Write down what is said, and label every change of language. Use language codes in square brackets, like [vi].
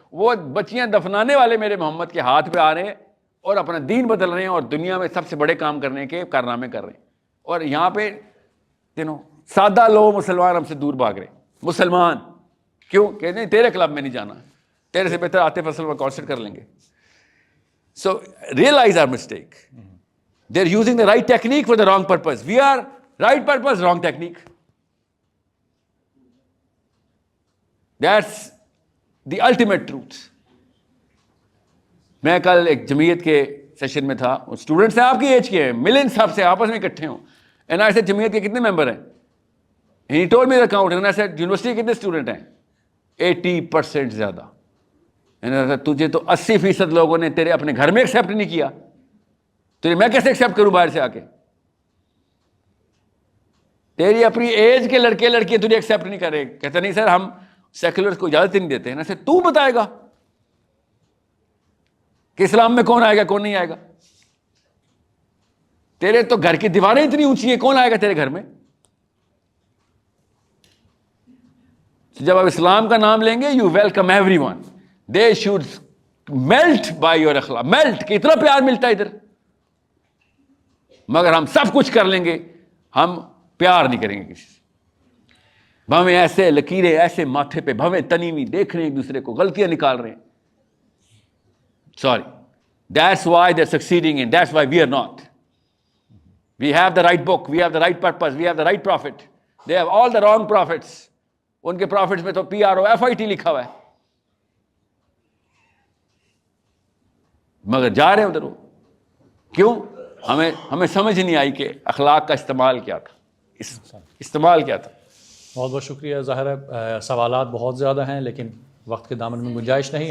[ur] وہ بچیاں دفنانے والے میرے محمد کے ہاتھ پہ آ رہے ہیں اور اپنا دین بدل رہے ہیں اور دنیا میں سب سے بڑے کام کرنے کے کارنامے کر رہے ہیں. اور یہاں پہ سادہ لوگ مسلمان ہم سے دور بھاگ رہے ہیں. مسلمان کیوں کہتے ہیں تیرے کلب میں نہیں جانا, تیرے سے بہتر عاطف اسلم کا کانسرٹ کر لیں گے. [en] So realise our mistake. They are using the right technique for the wrong purpose. We are right purpose, wrong technique. That's the ultimate truth. [ur] میں کل ایک جمعیت کے سیشن میں تھا, اسٹوڈنٹس ہیں آپ کی ایج کے ہیں, ملین صاحب سے آپس میں اکٹھے ہوں. [en] and I said [ur] جمعیت کے کتنے ممبر ہیں؟ [en] He told me the account. And I said [ur] university کے کتنے اسٹوڈنٹ ہیں؟ 80% زیادہ. تجھے تو 80% لوگوں نے تیرے اپنے گھر میں ایکسیپٹ نہیں کیا, تجھے میں کیسے ایکسیپٹ کروں باہر سے آ کے؟ تیری اپنی ایج کے لڑکے لڑکیاں تجھے ایکسیپٹ نہیں کر رہے. کہتے نہیں سر ہم سیکولرز کو اجازت نہیں دیتے ہیں. نا سر تو بتائے گا کہ اسلام میں کون آئے گا کون نہیں آئے گا؟ تیرے تو گھر کی دیواریں اتنی اونچی ہیں, کون آئے گا تیرے گھر میں؟ جب آپ اسلام کا نام لیں گے, [en] You welcome everyone. They should melt by your اخلاق. [ur] میلٹ کہ اتنا پیار ملتا ہے ادھر. مگر ہم سب کچھ کر لیں گے, ہم پیار نہیں کریں گے کسی سے. بھویں ایسے لکیریں ایسے ماتھے پہ, بھویں تنی ہوئی, دیکھ رہے ہیں ایک دوسرے کو, غلطیاں نکال رہے ہیں. [en] Sorry. That's why they're succeeding and that's why we are not. We have the right book, we have the right purpose, we have the right prophet. They have all the wrong prophets. [ur] ان کے prophets میں تو PROFIT لکھا ہوا ہے, مگر جا رہے ہیں ادھر. کیوں؟ ہمیں سمجھ نہیں آئی کہ اخلاق کا استعمال کیا تھا, استعمال کیا تھا. بہت بہت شکریہ. ظاہر ہے سوالات بہت زیادہ ہیں لیکن وقت کے دامن میں گنجائش نہیں.